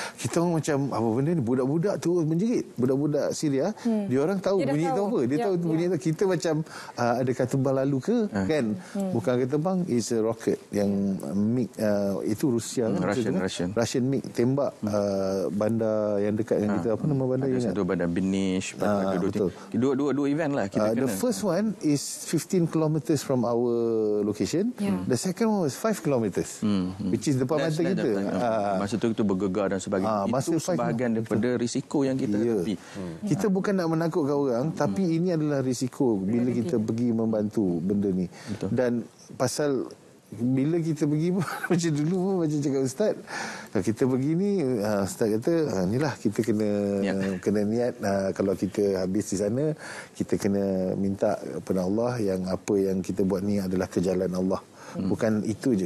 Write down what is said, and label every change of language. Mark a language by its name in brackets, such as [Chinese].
[Malay] Kita orang macam, apa benda ni? Budak-budak tu menjerit. Budak-budak Syria, dia orang tahu bunyi tu apa. Dia tahu bunyi tu. Kita macam ada kat tebal lalu ke? Kan? Bukan kat tebang, is a rocket yang MiG, itu Rusia. Russian MiG tembak bandar yang dekat dengan kita. Apa nama bandar? Ada satu bandar Binish. Dua event lah kita kena. [English] The first one is 15 kilometers from our location. The second one was 5 kilometers, which is depan mata kita. [Malay] Masa tu kita bergegar dan sebagainya. Itu sebahagian daripada risiko yang kita hadapi. Kita bukan nak menakutkan orang, tapi ini adalah risiko bila kita pergi membantu benda ni. Dan pasal bila kita pergi pun macam dulu pun macam cakap Ustaz, kalau kita pergi ni, Ustaz kata inilah kita kena niat, kalau kita habis di sana, kita kena minta kepada Allah yang apa yang kita buat ni adalah ke jalan Allah. Bukan itu je.